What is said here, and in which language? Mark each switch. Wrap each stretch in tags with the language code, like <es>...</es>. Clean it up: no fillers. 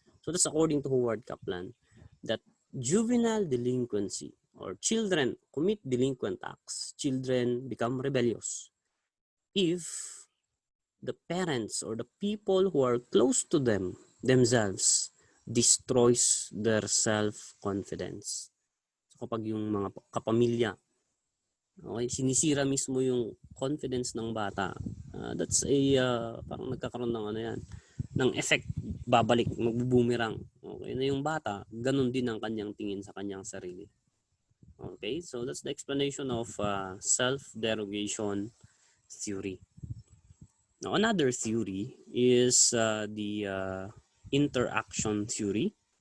<en>So that's according to Howard Kaplan, that juvenile delinquency, or children commit delinquent acts, children become rebellious if the parents or the people who are close to themselves destroys their self-confidence.</en> <tl>So kapag yung mga kapamilya, okay, sinisira mismo yung confidence ng bata,</tl> <en>that's a</en> <tl>parang nagkakaroon ng ano yan, ng effect, babalik, magbubumerang. Okay, na yung bata, ganun din ang kanyang tingin sa kanyang sarili.</tl> <en>Okay, so that's the explanation of self-derogation theory. Now, another theory is the interaction theory.</en>